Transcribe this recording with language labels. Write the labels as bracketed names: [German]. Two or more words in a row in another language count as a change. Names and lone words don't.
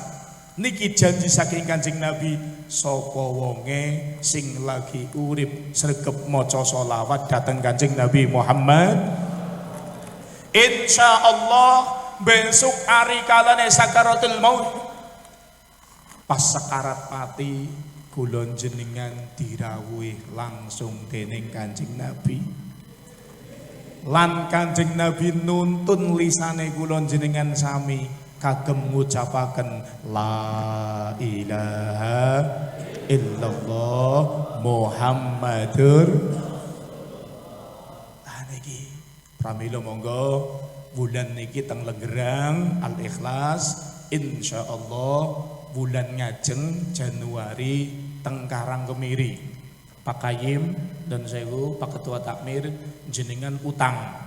[Javanese] Niki janji saking Kanjeng Nabi, sapa wonge sing lagi urip sregep maca selawat dateng Kanjeng Nabi Muhammad, [Arabic] إن شاء الله [Javanese] besok hari kalane [Arabic] سكرات الموت, [Javanese] pas sakarat mati kula jenengan dirawuhi langsung dening Kanjeng Nabi. Lan Kanjeng Nabi nuntun lisane kula jenengan sami kagem ngucapaken [Arabic] لا إله إلا الله محمد. [Javanese] Niki pramila monggo bulan niki teng Lenggerang Al-Ikhlas insyaallah bulan ngajeng Januari teng Karangkemiri. Pak Kayim dan sewu Pak Ketua Takmir jenengan utang.